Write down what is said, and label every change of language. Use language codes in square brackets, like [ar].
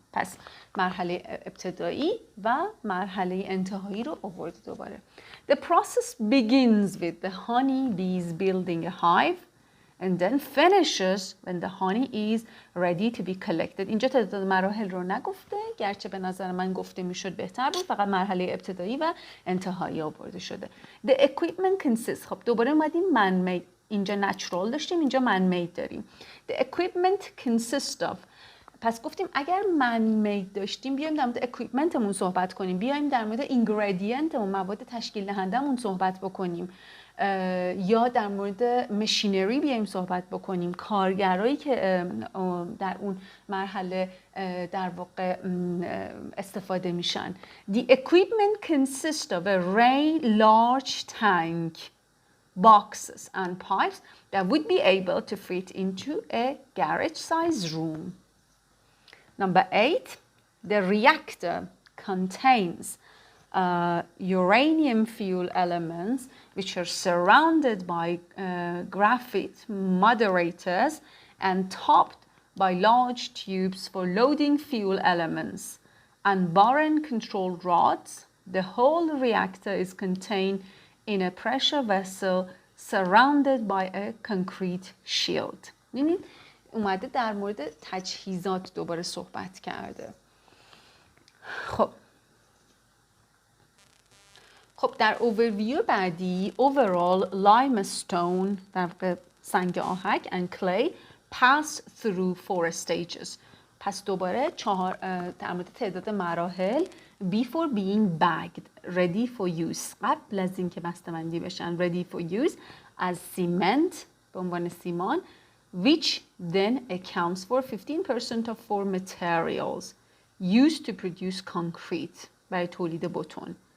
[fa] پس مرحله ابتدایی و مرحله انتهایی رو آورد دوباره. [en] The process begins with the honey bees building a hive and then finishes when the honey is ready to be collected. [fa] اینجا تعداد مراحل رو نگفته، گرچه به نظر من گفته میشد بهتر بود، فقط مرحله ابتدایی و انتهایی آورده شده. [en] The equipment consists، [fa] خب دوباره اومدیم man made، اینجا natural داشتیم، اینجا man made داریم. [en] The equipment consists of، [fa] پس گفتیم اگر man made داشتیم بیایم در مورد equipmentمون صحبت کنیم، بیایم در مورد ingredient و مواد تشکیل دهندمون صحبت بکنیم، یا در مورد مشینری بیایم صحبت بکنیم، کارگرایی که در اون مرحله در واقع استفاده میشن. [en] The equipment consists of a large tank, boxes and pipes that would be able to fit into a garage-sized room. Number 8, the reactor contains uranium fuel elements which are surrounded by graphite moderators and topped by large tubes for loading fuel elements and boron control rods. The whole reactor is contained in a pressure vessel surrounded by a concrete shield. [fa] ببینید اومده در مورد تجهیزات دوباره صحبت کرده. خب در اوورویو بعدی overall limestone در واقع سنگ آهک [en] and clay pass through 4 stages. [fa] پس دوباره در مورد تعداد مراحل [en] before being bagged ready for use، [fa] قبل از اینکه بسته‌بندی بشن [en] ready for use as cement [fa] به عنوان سیمان [en] which then accounts for 15% of four materials used to produce concrete [fa] برای تولید بتون.